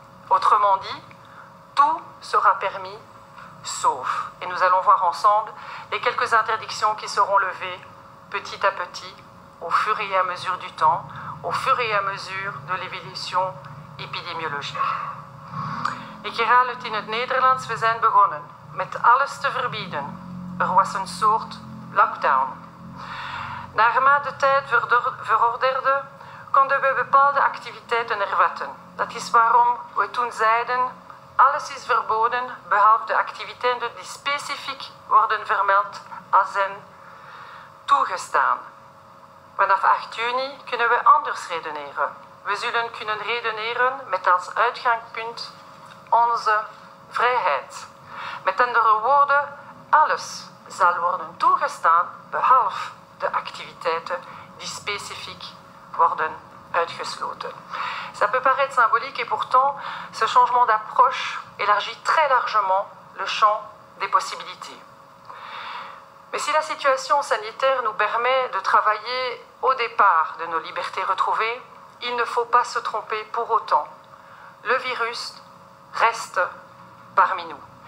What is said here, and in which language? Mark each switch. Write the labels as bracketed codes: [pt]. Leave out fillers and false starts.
[fr] Autrement dit, tout sera permis, sauf. Et nous allons voir ensemble les quelques interdictions qui seront levées petit à petit, au fur et à mesure du temps, au fur et à mesure de l'évolution épidémiologique. [nl] Ik herhaal het in het Nederlands, we zijn begonnen met alles te verbieden. Er was een soort lockdown. Naarmate de tijd verorderde, konden we bepaalde activiteiten hervatten. Dat is waarom we toen zeiden, alles is verboden, behalve de activiteiten die specifiek worden vermeld als zijn toegestaan. Vanaf 8 juni kunnen we anders redeneren. We zullen kunnen redeneren met als uitgangspunt onze vrijheid. Met andere woorden, alles zal worden toegestaan, behalve de activiteiten die specifiek worden uitgesloten. [fr] Ça peut paraître symbolique et pourtant, ce changement d'approche élargit très largement le champ des possibilités. Mais si la situation sanitaire nous permet de travailler au départ de nos libertés retrouvées, il ne faut pas se tromper pour autant. Le virus reste parmi nous.